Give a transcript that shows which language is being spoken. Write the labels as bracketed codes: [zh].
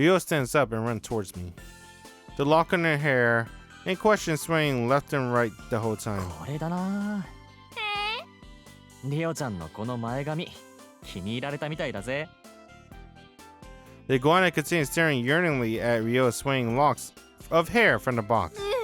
[en] Ryo stands up and runs towards me. The lock in her hair in question swaying left and right the whole time. [ja] これだな。リオちゃんのこの前髪、気に入られたみたいだぜ。 [en] The iguana continues staring yearningly at Ryo's swaying locks of hair from the box.